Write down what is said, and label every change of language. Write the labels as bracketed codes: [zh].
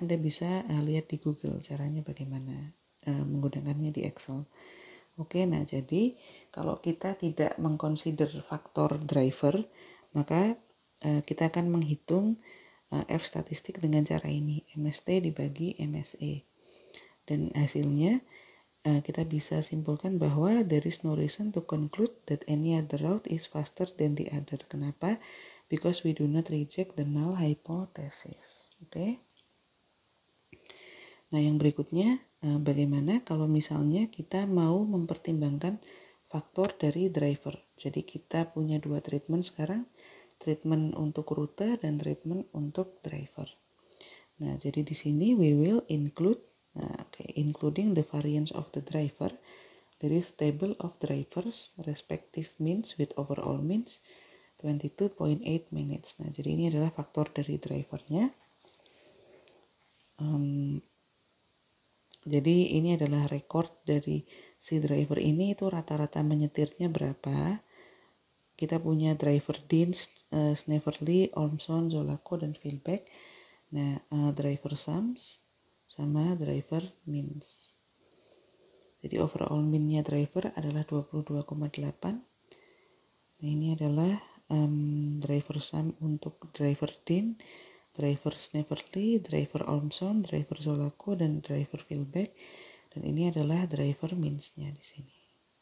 [id] Anda bisa lihat di Google caranya bagaimana menggunakannya di Excel. Oke, nah jadi kalau kita tidak mengconsider faktor driver, maka kita akan menghitung F statistik dengan cara ini, MST dibagi MSE. Dan hasilnya kita bisa simpulkan bahwa [en] there is no reason to conclude that any other route is faster than the other. [id] Kenapa? [en] Because we do not reject the null hypothesis. Oke. [id] Nah, yang berikutnya, bagaimana kalau misalnya kita mau mempertimbangkan faktor dari driver. Jadi kita punya dua treatment sekarang, treatment untuk rute dan treatment untuk driver. Nah, jadi di sini [en] we will include, including the variance of the driver, there is table of drivers respective means with overall means 22.8 minutes. [id] Nah, jadi ini adalah faktor dari drivernya. Jadi ini adalah record dari si driver ini, itu rata-rata menyetirnya berapa. Kita punya driver Dean, Snevely, Ormson, Zolako, dan Philbeck. Nah, driver sums sama driver means. Jadi overall mean-nya driver adalah 22,8. Nah, ini adalah driver sum untuk driver Dean, driver Snevely, driver Ormson, driver Zolako, dan driver Philbeck. Dan ini adalah driver means-nya di sini.